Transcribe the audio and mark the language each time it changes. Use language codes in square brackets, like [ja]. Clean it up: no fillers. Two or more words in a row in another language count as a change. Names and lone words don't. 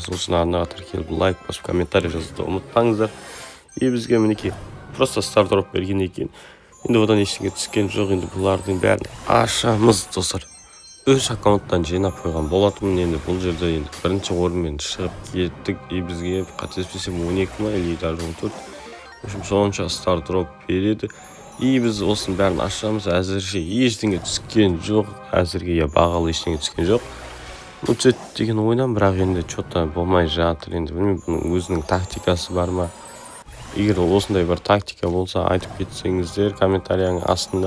[kk] Сол үшін арнаға тіркеліп лайк басып комментарий жазуды ұмытпаңыздар. И бізге мінекей просто стардроп берген екен. Енді одан ештеңе түскен жоқ. Енді бұлардың бәрін ашамыз достар. Өз аккаунттан жинап қойған болатынмын. Енді бұл жерде енді бірінші орынмен шығып кеттік. И бізге қателеспесем 12 ма [ru] или даже [kk] 14. [ru] В общем, [kk] сонша стардроп береді. И біз осының бәрін ашамыз. Әзірше ештеңе түскен жоқ. Әзірге бағалы ештеңе түскен жоқ. Үтсет деген ойнам, бірақ енді что-то болмай жатыр. Енді білмеймін, бұның өзінің тактикасы бар ма? Егер осындай бір тактика болса, айтып кетсеңіздер комментарияның астында.